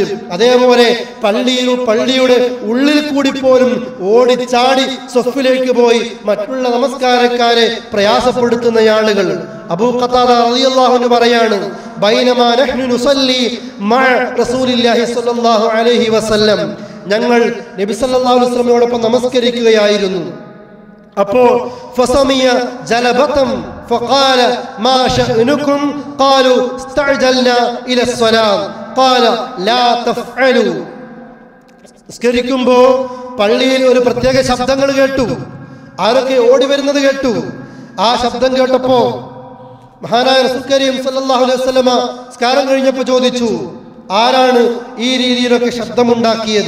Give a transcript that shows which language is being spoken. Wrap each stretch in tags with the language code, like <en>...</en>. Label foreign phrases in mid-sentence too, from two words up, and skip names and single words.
<ml>അതേപോലെ പള്ളിയുടെ ഉള്ളിൽ കൂടി പോലും ഓടിച്ചാടി സഫിലേക്ക് പോയി മറ്റുള്ള നമസ്കാരക്കാരെ പ്രയാസപ്പെടുത്തുന്ന ആളുകൾ. അബൂ ഖതാദ</ml> <ar>رضي الله عنه</ar> <ml>പറയാണ്,</ml> <ar>بينما نحن نصلي مع رسول الله صلى الله عليه وسلم,</ar> <ml>ഞങ്ങൾ നബി</ml> <ar>صلى الله عليه</ar> <ml>വസല്ലമയോടൊപ്പം നമസ്കരിക്കുകയായിരുന്നു.</ml> <ar>അപ്പോൾ فسمع جلبة فقال ما شأنكم قالوا استعجلنا إلى الصلاة قال لا تفعلوا.</ar> <ml>നിസ്കരിക്കുമ്പോൾ പള്ളിയിൽ ഒരു പ്രത്യേക ശബ്ദങ്ങൾ കേട്ടു. ആരൊക്കെ ഓടി വരുന്നത് കേട്ടു. ആ ശബ്ദം കേട്ടപ്പോ മഹാനായ</ml> <ar>رسول كريم صلى الله عليه وسلم</ar> <ml>നിസ്കാരം കഴിഞ്ഞപ്പോൾ ചോദിച്ചു, ആരാണ് ഈ രീതിയിലൊക്കെ ശബ്ദമുണ്ടാക്കിയത്?</ml>